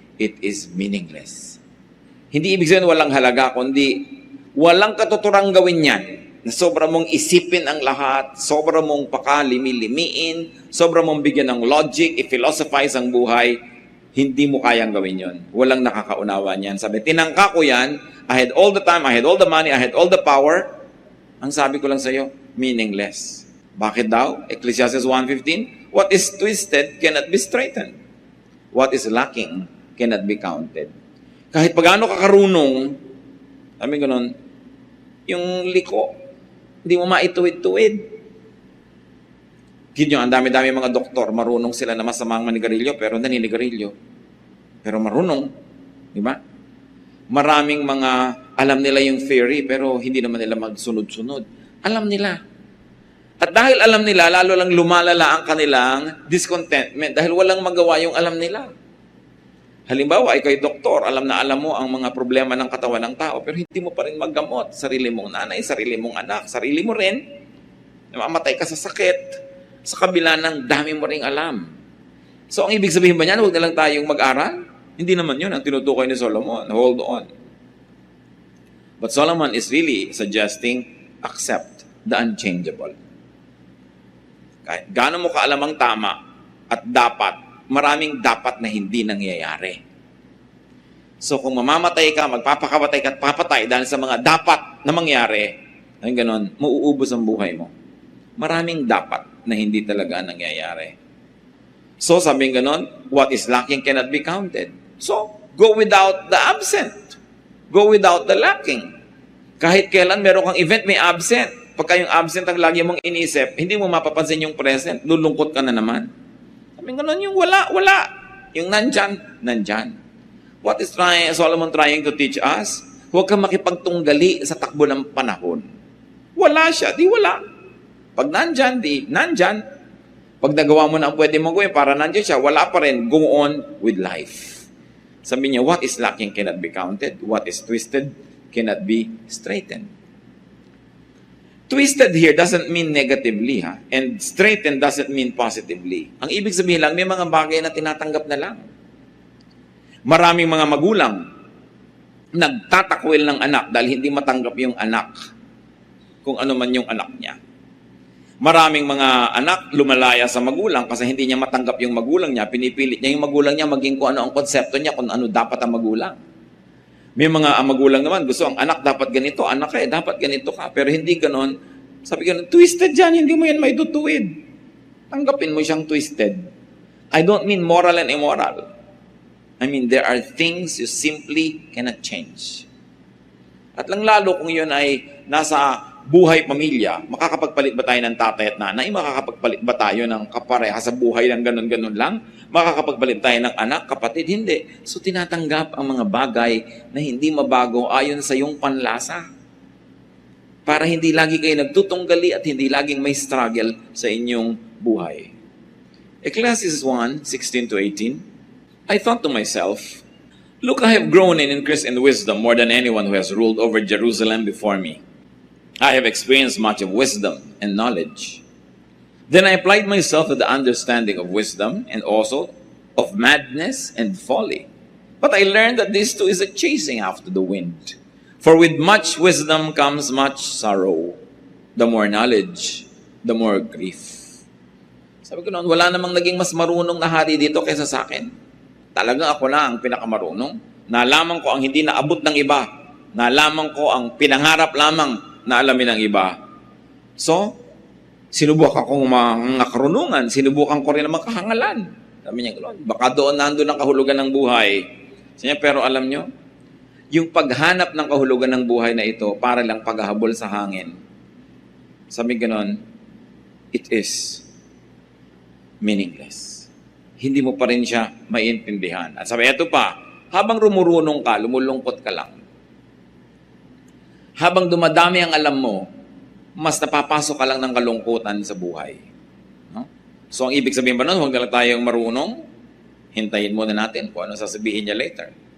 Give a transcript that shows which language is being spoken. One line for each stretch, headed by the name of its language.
English: It is meaningless.
Filipino: Hindi ibig sabihin walang halaga, kundi walang katuturang gawin yan. Na sobra mong isipin ang lahat, sobra mong pakalimi-limiin, sobra mong bigyan ng logic, i-philosophize ang buhay, hindi mo kayang gawin yon. Walang nakakaunawa niyan. Sabi, tinangka ko yan,
English: I had all the time, I had all the money, I had all the power.
Filipino: Ang sabi ko lang sa iyo, meaningless. Bakit daw?
English: Ecclesiastes 1:15, what is twisted cannot be straightened. What is lacking cannot be counted.
Filipino: Kahit pagano ka karunong, sabi ganun, yung liko, hindi mo maituwid-tuwid. Kidyo, ang dami-dami mga doktor, marunong sila na masamang manigarilyo, pero naninigarilyo. Pero marunong, di ba? Maraming mga, alam nila yung theory, pero hindi naman nila magsunod-sunod. Alam nila. At dahil alam nila, lalo lang lumalala ang kanilang discontentment dahil walang magawa yung alam nila. Halimbawa, ikaw'y doktor, alam na alam mo ang mga problema ng katawan ng tao, pero hindi mo pa rin maggamot. Sarili mong nanay, sarili mong anak, sarili mo rin. Namamatay ka sa sakit. Sa kabila ng dami mo ring alam. So, ang ibig sabihin ba niyan, huwag na lang tayong mag-aral? Hindi naman yun ang tinutukoy ni Solomon.
English: Hold on. But Solomon is really suggesting, accept the unchangeable.
Filipino: Kahit gaano mo kaalam ang tama at dapat, maraming dapat na hindi nangyayari. So kung mamamatay ka, magpapakamatay ka at papatay dahil sa mga dapat na mangyari, ay ganon, mauubos ang buhay mo. Maraming dapat na hindi talaga nangyayari. So sabing ganon,
English: what is lacking cannot be counted. So go without the absent. Go without the lacking.
Filipino: Kahit kailan meron kang event, may absent. Pagka yung absent ang lagi mong inisip, hindi mo mapapansin yung present, lulungkot ka na naman. Sabi ganun, yung wala. Yung nandyan.
English: What is Solomon trying to teach us?
Filipino: Huwag kang makipagtunggali sa takbo ng panahon. Wala siya, di wala. Pag nandyan, di nandyan. Pag nagawa mo na ang pwede mong gawin para nandyan siya, wala pa rin.
English: Go on with life.
Filipino: Sabi niya,
English: what is lacking cannot be counted. What is twisted cannot be straightened. Twisted here doesn't mean negatively, ha? And straightened doesn't mean positively.
Filipino: Ang ibig sabihin lang, may mga bagay na tinatanggap na lang. Maraming mga magulang nagtatakwil ng anak dahil hindi matanggap yung anak kung ano man yung anak niya. Maraming mga anak lumalaya sa magulang kasi hindi niya matanggap yung magulang niya. Pinipilit niya yung magulang niya maging kung ano ang konsepto niya, kung ano dapat ang magulang. May mga magulang naman, gusto ang anak dapat ganito, anak ka dapat ganito ka. Pero hindi ganon. Sabi ganon, twisted yan, hindi mo yan may tutuwid. Tanggapin mo siyang twisted.
English: I don't mean moral and immoral. I mean, there are things you simply cannot change.
Filipino: At lang lalo kung yun ay nasa buhay pamilya, makakapagpalit ba tayo ng tatay at nanay? Makakapagpalit ba tayo ng kapareha sa buhay ng ganun-ganun lang? Makakapagpalit tayo ng anak, kapatid? Hindi. So tinatanggap ang mga bagay na hindi mabago ayon sa iyong panlasa. Para hindi lagi kayo nagtutunggali at hindi laging may struggle sa inyong buhay.
English: Ecclesiastes 1:16-18, I thought to myself, look, I have grown in increase in wisdom more than anyone who has ruled over Jerusalem before me. I have experienced much of wisdom and knowledge. Then I applied myself to the understanding of wisdom and also of madness and folly. But I learned that this too is a chasing after the wind. For with much wisdom comes much sorrow. The more knowledge, the more grief.
Filipino: Sabi ko noon, wala namang naging mas marunong na hari dito kaysa sa akin. Talagang ako na ang pinakamarunong. Nalaman ko ang hindi naabot ng iba. Nalaman ko ang pinangarap lamang na alamin ng iba. So, sinubukan kong mga karunungan, sinubukan ko rin ang makahangalan. Sabi niya, baka doon nandun ang kahulugan ng buhay. Sabi niya, pero alam niyo, yung paghanap ng kahulugan ng buhay na ito, para lang paghahabol sa hangin. Sabi ganon,
English: it is meaningless.
Filipino: Hindi mo pa rin siya maintindihan. At sabi, eto pa, habang rumurunong ka, lumulungkot ka lang. Habang dumadami ang alam mo, mas napapasok ka lang ng kalungkutan sa buhay. No? So, ang ibig sabihin ba nun, huwag na lang tayong marunong, hintayin muna natin kung ano sasabihin niya later.